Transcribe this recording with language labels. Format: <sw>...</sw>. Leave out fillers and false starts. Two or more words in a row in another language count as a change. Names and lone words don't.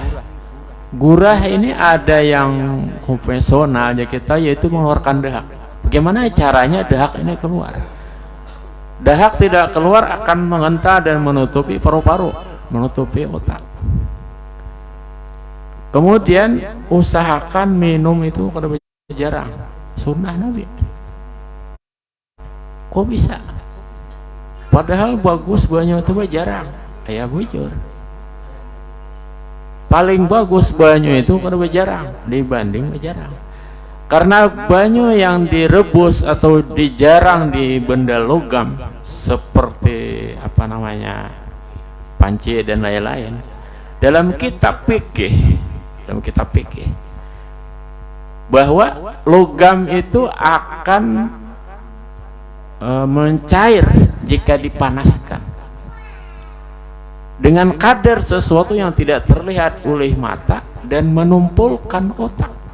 <id>Gurah ini ada yang konvensional aja kita, yaitu mengeluarkan dahak. Bagaimana caranya dahak ini keluar? Dahak tidak keluar akan mengental dan menutupi paru-paru, menutupi otak. Kemudian usahakan minum itu kada jarang. Sunnah Nabi. Kok bisa? Padahal bagus banyu itu jarang.</id> <bjn>Ayah bujur.</bjn> <id>Paling bagus banyu itu kada jarang dibanding jarang. Karena banyu yang direbus atau dijarang di benda logam seperti apa namanya panci dan lain-lain, dalam kitab fikih bahwa logam itu akan mencair jika dipanaskan dengan kadar sesuatu yang tidak terlihat oleh mata dan menumpulkan otak.</id>